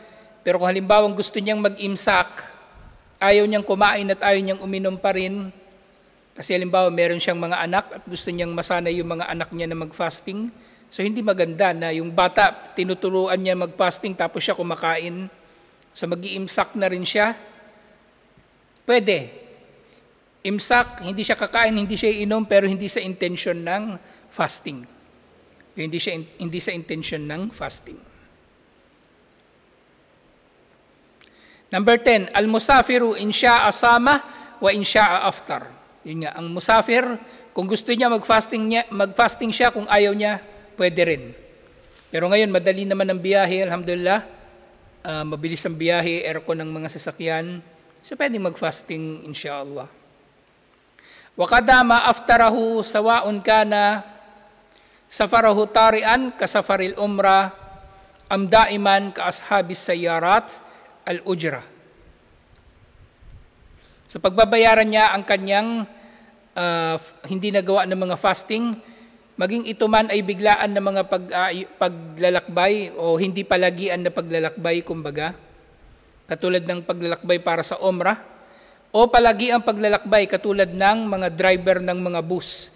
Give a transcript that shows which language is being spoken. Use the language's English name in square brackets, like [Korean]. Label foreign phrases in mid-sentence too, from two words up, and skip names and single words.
[Filipino] Pero kung halimbawa gusto niyang mag-imsak, ayaw niyang kumain at ayaw niyang uminom pa rin, kasi halimbawa meron siyang mga anak at gusto niyang masanay yung mga anak niya na mag-fasting, so hindi maganda na yung bata, tinuturuan niya mag-fasting tapos siya kumakain, so mag-iimsak na rin siya. Pwede. Imsak, hindi siya kakain, hindi siya inom, pero hindi sa intention ng fasting. Hindi sa intention ng fasting. Number 10, [Arabic] المسافر إن شاء صام وإن شاء أفطر. [Filipino] Yun nga, ang musafir, kung gusto niya magfasting siya, kung ayaw niya, pwede rin. Pero ngayon, madali naman ang biyahe, alhamdulillah. Mabilis ang biyahe, aircon ng mga sasakyan. So, pwede mag-fasting, insyaAllah. [Arabic] وقضى ما أفطره سواء كان سفره طارئا كسفر العمرة أم دائما كأصحاب السيارات الأجرة. [Filipino] So pagbabayaran niya ang kanyang hindi nagawa ng mga fasting, maging ito man ay biglaan na mga paglalakbay o hindi palagian na paglalakbay, kumbaga, katulad ng paglalakbay para sa umrah, o palagi ang paglalakbay katulad ng mga driver ng mga bus.